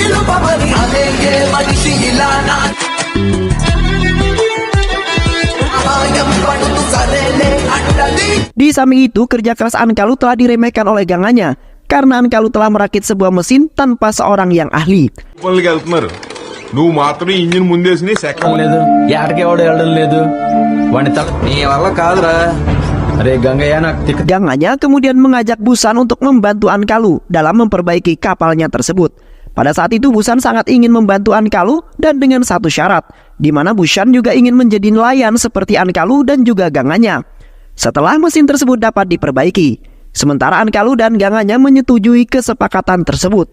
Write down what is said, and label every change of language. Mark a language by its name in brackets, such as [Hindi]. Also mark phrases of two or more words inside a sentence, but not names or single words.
[Indonesian] Di samping itu, kerja keras Ankalu telah diremehkan oleh gangannya karena Ankalu telah merakit sebuah mesin tanpa seorang yang ahli. [Telugu] నువ్వు మాత్రం ఇంజిన్ ముందేసి సెకండ్ లేదు యాడికి ఎవడు వెళ్ళడం లేదు వాడిని నీ వల్ల కాదురా అరే గంగయ్య నాకు తిక్క. [Indonesian] Gangannya kemudian mengajak Busan untuk membantu Ankalu dalam memperbaiki kapalnya tersebut. Pada saat itu Busan sangat ingin membantu Ankalu dan dengan satu syarat, di mana Busan juga ingin menjadi nelayan seperti Ankalu dan juga gangannya. Setelah mesin tersebut dapat diperbaiki, sementara Ankalu dan gangannya menyetujui kesepakatan tersebut.